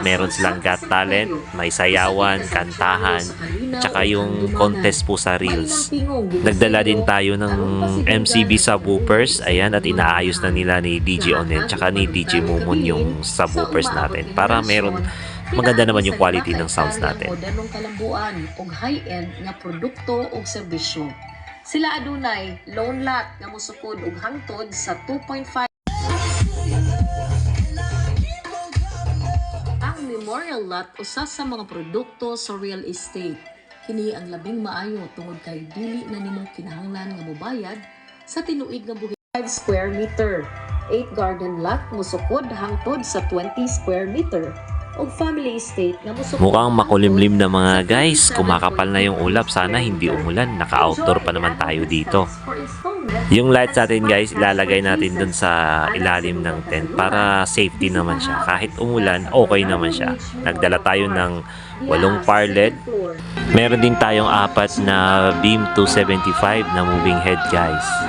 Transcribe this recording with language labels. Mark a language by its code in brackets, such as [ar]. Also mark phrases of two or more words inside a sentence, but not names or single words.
[tl] Meron silang Got Talent, may sayawan, kantahan, tsaka yung contest po sa Reels. Nagdala din tayo ng MCB subwoofers. Ayan, at inaayos na nila ni DJ Onet tsaka ni DJ Mumon yung subwoofers natin para meron maganda naman yung quality ng sounds natin. [ceb] Modernong kalambuan ug high-end nga produkto ug serbisyo. Sila adunay [en] loan lot [ceb] nga mosukod og hangtod sa 2.5. Ang [en] memorial lot [ceb] usa sa mga produkto sa [en] real estate. [ceb] Kini ang labing maayo tungod kay dili na nimo kinahanglan nga mobayad sa tinuig nga buhis 5 [en] square meter. [ceb] 8 [en] garden lot [ceb] mosukod hangtod sa 20 [en] square meter. [ceb] Og [en] family estate [ceb] nga [tl] mukhang makulimlim na mga guys, kumakapal na yung ulap, sana hindi umulan, naka-outdoor pa naman tayo dito. Yung lights natin guys, ilalagay natin dun sa ilalim ng tent para safety naman siya, kahit umulan okay naman siya. Nagdala tayo ng 8 [en] power LED, [tl] meron din tayong 4 na beam 275 na [en] moving head [tl] guys.